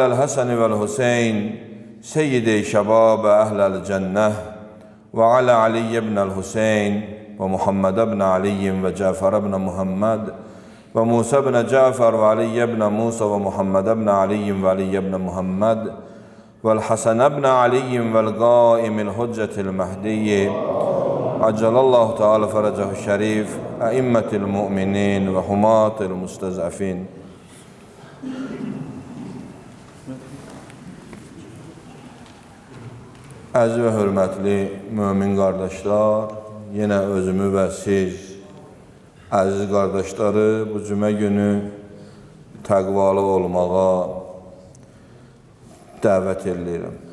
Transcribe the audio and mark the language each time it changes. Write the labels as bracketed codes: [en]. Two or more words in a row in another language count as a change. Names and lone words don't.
[ar] الحسن والحسين سيد شباب أهل الجنة وعلى علي بن الحسين ومحمد بن علي وجعفر بن محمد وموسى بن جعفر وعلي بن موسى ومحمد بن علي وعلي بن محمد والحسن بن علي والقائم الحجة المهدي عجل الله تعالى فرجه الشريف أئمة المؤمنين وحماة المستضعفين. [az] Əziz və hörmətli mömin qardaşlar, yenə özümü və siz əziz qardaşları bu cümə günü təqvalı olmağa dəvət edirəm.